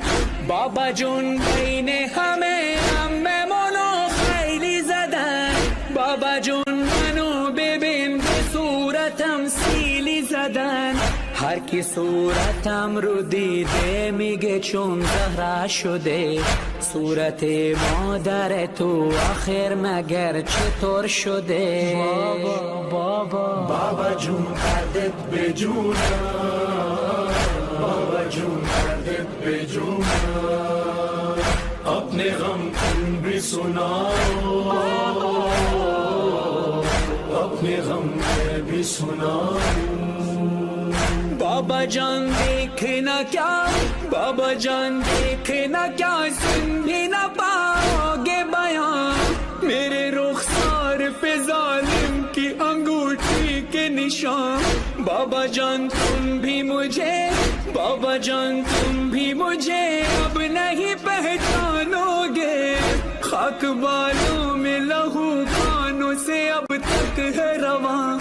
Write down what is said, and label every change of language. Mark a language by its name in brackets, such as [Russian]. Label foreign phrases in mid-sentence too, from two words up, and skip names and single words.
[Persian] بابا جون بین ہمیں اممونو خیلی زدن، بابا جون منو ببین به صورتم سیلی زدن، هر کی صورتم رو دیده میگه چون زهره شده، صورت مادر تو آخر مگر چطور شده، بابا بابا جون کردت به جونم، بابا جون کردت به جونم، [Urdu] اپنے غم تم بھی سناؤ، اپنے غم میں بھی سناؤ۔ بابا جان دیکھنا کیا، بابا جان دیکھنا کیا، سن بھی نہ پاؤ گے بیان، میرے رخسار پہ ظالم کی انگوٹھی کے نشان، بابا جان تم بھی مجھے، بابا جان تم بھی مجھے اب نہیں پہچانو گے، خاک بالوں میں لہو کانوں سے اب تک ہے رواں.